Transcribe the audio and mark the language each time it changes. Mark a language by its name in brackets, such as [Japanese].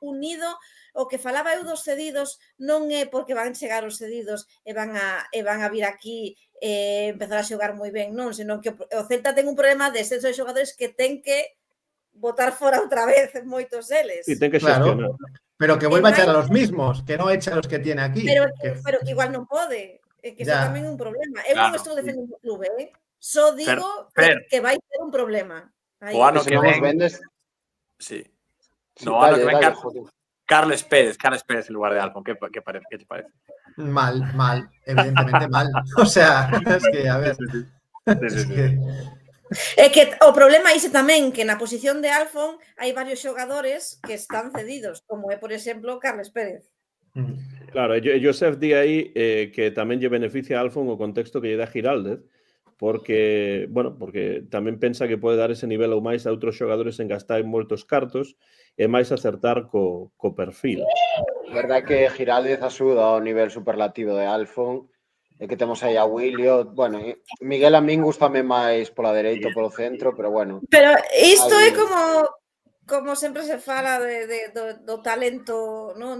[Galician] Unido, o que falaba eu dos cedidos non é porque van chegar os cedidos e van a vir aquí e empezar a xogar moi ben, non, senón que o Celta ten un problema de exceso de xogadores que ten que botar fora outra vez moitos deles. E ten que xestionar. [Spanish] Pero que vuelva a echar a los mismos, que no echa a los que tiene aquí. [Galician] Pero que igual non pode. Que iso tamén é un problema. Eu non estou defendendo o clube, só digo que vai ter un problema. O ano que ven... Sí. No ano que ven Carles Pérez en lugar de Alfon. [Spanish] ¿Qué te parece? Mal, evidentemente mal. O sea, es que, a ver... [Galician] É que o problema é tamén que na posición de Alfon hai varios xogadores que están cedidos, como é, por exemplo, Carles Pérez. Claro, Josef di aí que tamén lle beneficia a Alfon o contexto que lle dá Giraldez, porque tamén pensa que pode dar ese nivel ou máis a outros xogadores en gastar moitos cartos e máis acertar co perfil. Verdad que Giraldez axuda ao nivel superlativo de Alfon, e que temos aí a Wilio, bueno, Miguel a min gustame máis pola dereita ou polo centro, pero bueno. Pero isto é como sempre se fala do talento, non?